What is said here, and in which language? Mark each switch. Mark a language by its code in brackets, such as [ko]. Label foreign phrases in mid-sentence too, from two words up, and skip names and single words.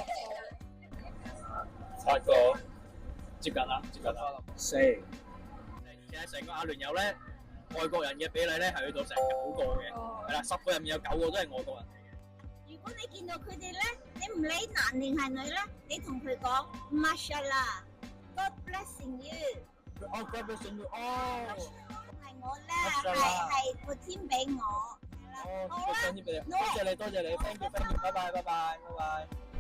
[yue] 8 個，接近啦，4。其實成個阿聯酋咧，外國人嘅比例咧係去到成9個嘅，係啦，10個入面有9個都係外國人嚟嘅。如果你見到佢哋咧，你唔理男定係女咧，你同佢講 Mashallah， [en] God blessing you。哦，God blessing you。 [yue] 哦。係我咧，係個天俾我。哦，多謝你，多謝你， [en] thank you， [yue] 拜拜。